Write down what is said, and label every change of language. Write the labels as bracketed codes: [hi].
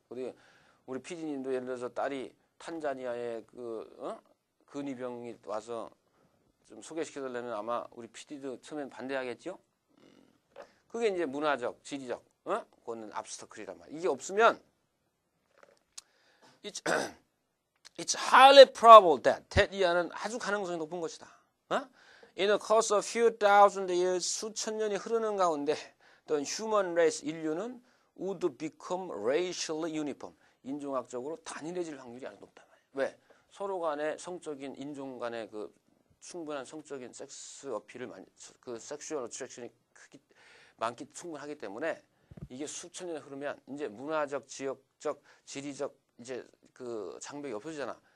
[ko] 우리 PD님도 예를 들어서 딸이 탄자니아에 근위병이 와서 좀 소개시켜달라면 아마 우리 PD도 처음엔 반대하겠죠. 그게 이제 문화적, 지리적, 그거는 압스터클이란 말이야. 이게 없으면 [en] It's highly probable that [ko] 이하는 아주 가능성이 높은 것이다. [en] In the course of few thousand years, [ko] 수천 년이 흐르는 가운데 [en] the human race, [ko] 인류는 [en] would become racially uniform. [ko] 인종학적으로 단일해질 확률이 아주 높다. 왜? 서로 간에 성적인 인종 간의 그 충분한 성적인 섹스 어필을 그 섹슈얼 어트랙션이 많기 충분하기 때문에 이게 수천 년이 흐르면 이제 문화적, 지역적, 지리적 이제 그 장벽이 없어지잖아.